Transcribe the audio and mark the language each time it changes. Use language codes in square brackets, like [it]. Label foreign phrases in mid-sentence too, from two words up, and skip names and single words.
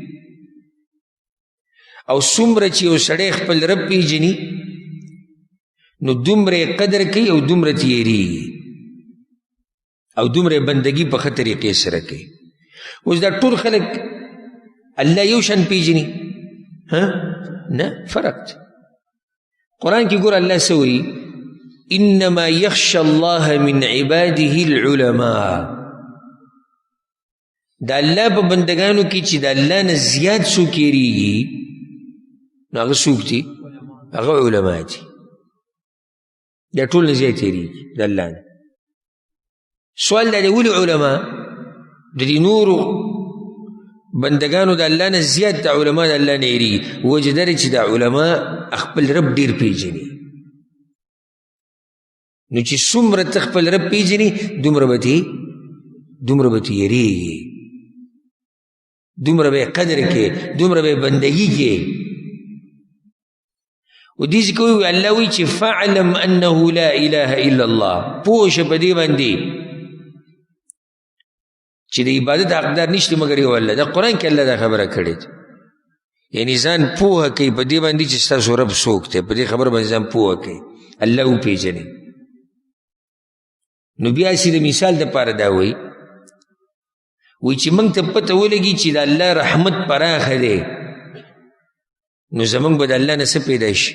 [ps] او څومره چې یو سړی خپل رب پېژني نو دومره قدر کوي او دومره تیریږي او دومره بندګي په ښه طریقې سره کوي. اوس دا ټول خلک الله یو شان پېژني؟ نه، فرق دی. قرآن کې ګوره الله څه وایي؟ [ar] انما یخشى الله من عباده العلماء. [ps] د الله په بندګانو کې چې د الله نه زیات څوک یېرېږي نو هغه څوک دي؟ هغه علما دي. دا ټول نه زیات یېرېږي د الله نه. سوال دا دی ولې علما؟ د دې نورو بندګانو د الله نه زیات د علما د الله نه یېرېږي. وجه دا دی چې د علما خپل رب ډېر پېژني. نو چې څومره ته خپل رب پېژني دومره به ته یېرېږي، دومره به یې قدر کې، دومره به یې بندګي کې. و دې ځکه وایي الله وایي چې [ar] فاعلم انه لا اله الا الله، [ps] پوه شه په دې باندې چې د عبادت حقدار نشته مګر یو الله. دا قرآن کې الله دا خبره کړې ده. یعنی ځان پوهه کوي په دې باندې چې ستاسو رب څوک دی، په دې خبره باندې ځان پوهه کوي، الله وپېژني. نو بیا چې د مثال دپاره دا وایي چې موږ ته پته ولګي چې د الله رحمت پراخه دی نو زموږ به د الله نه څه پیدا شي؟